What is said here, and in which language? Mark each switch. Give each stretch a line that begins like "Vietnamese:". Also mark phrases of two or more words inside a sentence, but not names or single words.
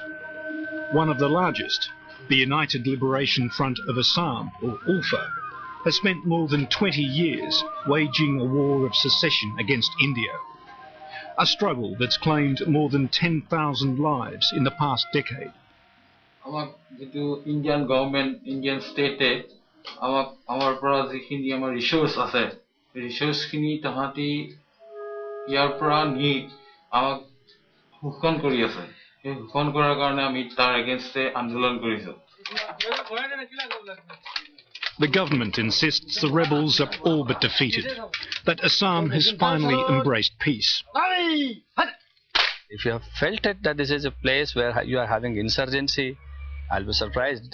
English: One of the largest, the United Liberation Front of Assam, or ULFA, has spent more than 20 years waging a war of secession against India, a struggle that's claimed more than 10,000 lives in the past decade. Our Indian government, Indian state, our
Assamese: পৰা যিখিনি আমাৰ ৰিছ'ৰ্চ আছে, ৰিছ'ৰ্চ খিনি তাহাঁতে ইয়াৰ পৰা নি আমাক হুকন কৰি আছে এই হুকন কৰাৰ কাৰণে আমি তাৰ এগেইনষ্টে আন্দোলন কৰিছো
English: The government insists the rebels are all but defeated, that Assam has finally embraced peace. If you have felt it that this is a place where you are having insurgency, I'll be surprised.